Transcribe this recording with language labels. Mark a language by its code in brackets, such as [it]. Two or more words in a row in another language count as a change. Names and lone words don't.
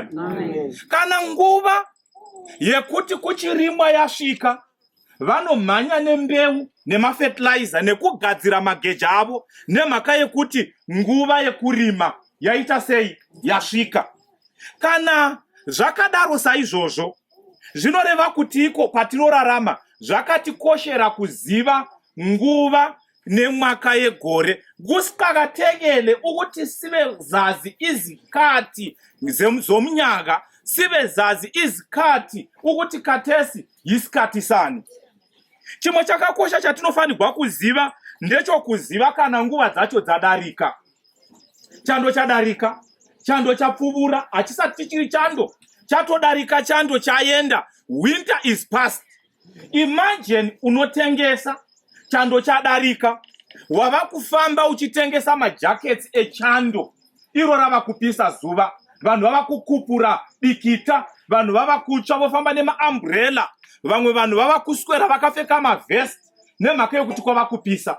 [sn] Kana nguva yekuti kuchirimwa yasvika, vanomhanya nembeu nemafertilizer nekugadzira mageja avo nemhaka yekuti nguva yekurima yaita sei yasvika. Kana zvakadaro saizvozvo, zvinoreva kuti iko patinorarama zvakatikoshera kuziva nguva nemwaka yegore. [nd] Kusikategele ukuthi sibe zazi izikhathi zomnyaka, sibe zazi izikhathi ukuthi khathesi yisikhathi sani. [sn] Chimwe chakakosha chatinofanirwa kuziva ndechokuziva kana nguva dzacho dzadarika. Chando chadarika, chando chapfuvura, hachisati chichiri chando, chatodarika chando chaenda. [en] Winter is past. [sn] Imagine unotengesa chando chadarika, wava kufamba uchitengesa majackets echando, iro rava kupisa zuva, vanhu vava kukupura bikita, vanhu vava kutsva vofamba nemaumbrella, vamwe vanhu vava kuswera vakapfeka mavest nemhaka yokuti kwava kupisa.